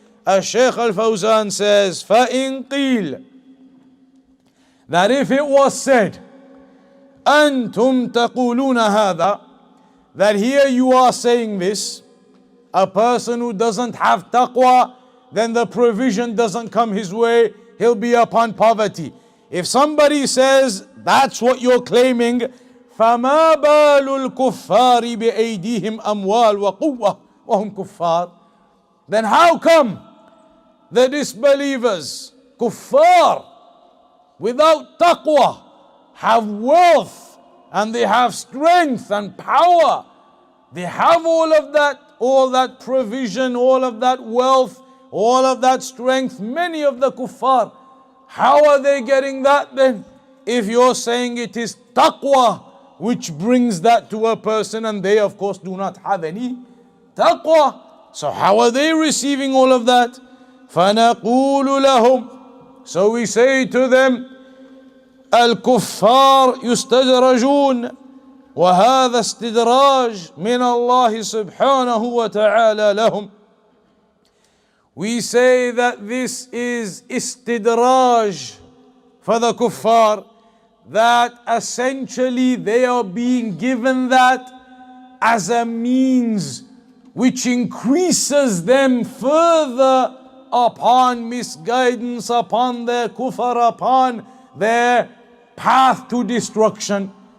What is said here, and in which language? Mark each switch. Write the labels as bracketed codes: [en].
[en] As Shaykh al-Fawzan says, [ar] فَإِن قِيلَ, [en] that if it was said, [ar] أَنْتُمْ تَقُولُونَ هَذَا, [en] that here you are saying this, a person who doesn't have taqwa, then the provision doesn't come his way, he'll be upon poverty. If somebody says that's what you're claiming, [ar] فَمَا بَالُ الْكُفَّارِ بِأَيْدِيهِمْ أَمْوَالٌ وَقُوَّةٌ وَهُمْ كُفَّارٌ. [en] Then how come the disbelievers, kuffar, without taqwa, have wealth and they have strength and power? They have all that provision, all of that wealth, all of that strength. Many of the kuffar, how are they getting that then? If you're saying it is taqwa which brings that to a person, and they of course do not have any taqwa, so how are they receiving all of that? [ar] فَنَقُولُ لَهُمْ, [en] so we say to them, [ar] الكفار يستدرجون وهذا استدراج من الله سبحانه وتعالى لهم. [en] We say that this is istidraj for the kuffar, that essentially they are being given that as a means which increases them further upon misguidance, upon their kufr, upon their path to destruction.